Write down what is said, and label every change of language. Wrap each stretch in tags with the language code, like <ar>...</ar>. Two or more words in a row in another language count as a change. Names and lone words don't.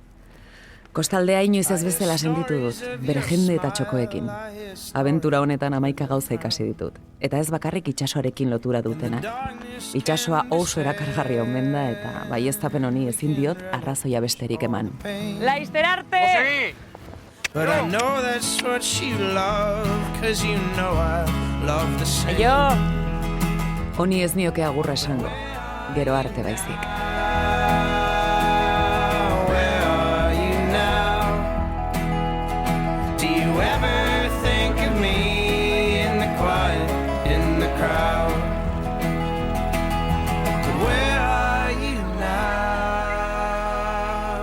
<eu>Kostaldea inoiz ez bezala sentitu dut, bere jende eta txokoekin. Abentura honetan 11 gauza ikasi ditut, eta ez bakarrik itsasoarekin lotura dutenak. Itsasoa oso erakargarri omen da eta baieztapen honi ezin diot arrazoia besterik eman. Laizter arte!</eu> <en>But I know that's what you love, 'cause you know I love the same.</en> <eu>Aio! Honi ez nioke agurra esango, gero arte baizik.</eu> <en>Where are you now? Do you ever think of me in the quiet, in the crowd? But where are you now?</en>